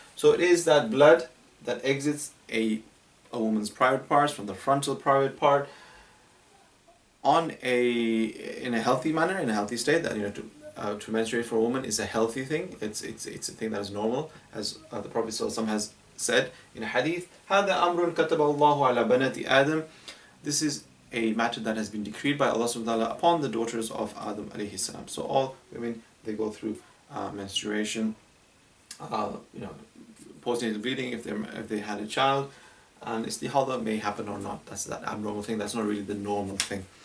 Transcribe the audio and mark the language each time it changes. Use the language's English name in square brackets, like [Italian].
[English] So it is that blood that exits a woman's private parts from the frontal private part in a healthy manner, in a healthy state. That to menstruate for a woman is a healthy thing. It's a thing that is normal, as the Prophet ﷺ has said in a hadith. [Arabic] هذا أمر كتب الله على بنات آدم. [English] This is a matter that has been decreed by Allah subhanahu wa ta'ala upon the daughters of Adam alayhi salam. So all women, they go through menstruation, postnatal bleeding if they had a child. And istihada may happen or not. That's that abnormal thing. That's not really the normal thing.